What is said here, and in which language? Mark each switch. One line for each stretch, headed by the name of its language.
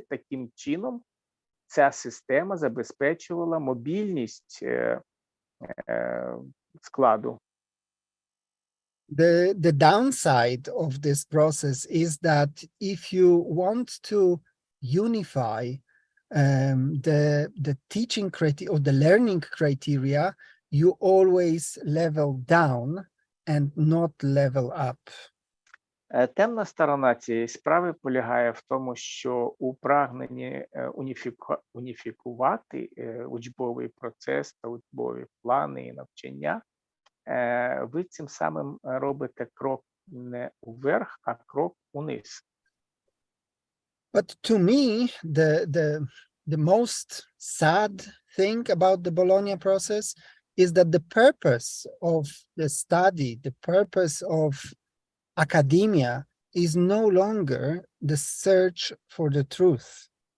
Ukrainian: Таким чином, ця система забезпечувала мобільність складу.
English: The downside of this process is that if you want to unify the teaching criteria or the learning criteria, you always level down and not level up.
Ukrainian: Темна сторона цієї справи полягає в тому, що у прагненні уніфікувати учбовий процес та учбові плани і навчання, ви цим самим робите крок не вверх, а крок униз.
English: But to me, the most sad thing about the Bologna process is that the purpose of the study, the purpose of academia is no longer the search for the truth.